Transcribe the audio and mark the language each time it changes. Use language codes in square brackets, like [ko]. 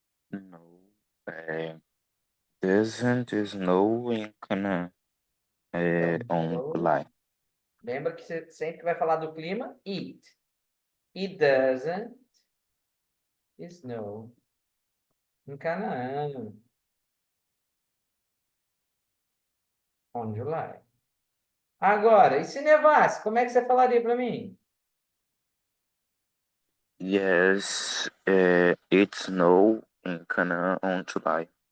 [en] no, doesn't snow in Canaan [pt] Então, [en] on July. [pt] lembra que você sempre vai falar do clima? [en] It. It doesn't snow em Canaã. On July. [pt] Agora, e se nevasse? Como é que você falaria para mim? [en] Yes, it snow in Canaan on July.